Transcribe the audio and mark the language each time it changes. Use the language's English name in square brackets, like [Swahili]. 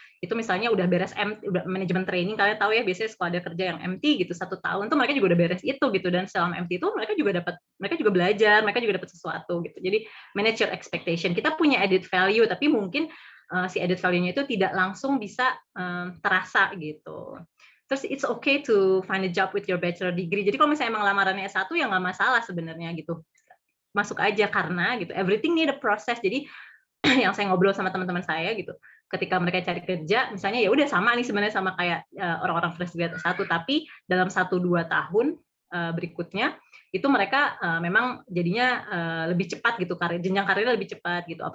[Indonesian] Itu misalnya udah beres udah manajemen training, kalian tahu ya biasanya kalau ada kerja yang MT gitu 1 tahun tuh mereka juga udah beres itu gitu, dan selama MT itu mereka juga belajar, mereka juga dapat sesuatu gitu. Jadi [English] manage your expectation. [Indonesian] Kita punya added value, tapi mungkin si added value-nya itu tidak langsung bisa terasa gitu. Terus [English] it's okay to find a job with your bachelor degree. [Indonesian] Jadi kalau misalnya emang lamarannya S1 ya nggak masalah sebenarnya gitu. Masuk aja karena gitu [English] everything need a process. [Indonesian] Jadi yang saya ngobrol sama teman-teman saya gitu, ketika mereka cari kerja, misalnya ya udah sama nih sebenarnya sama kayak orang-orang fresh grad S1, tapi dalam 1-2 tahun berikutnya itu mereka memang jadinya lebih cepat gitu, jenjang karirnya lebih cepat gitu.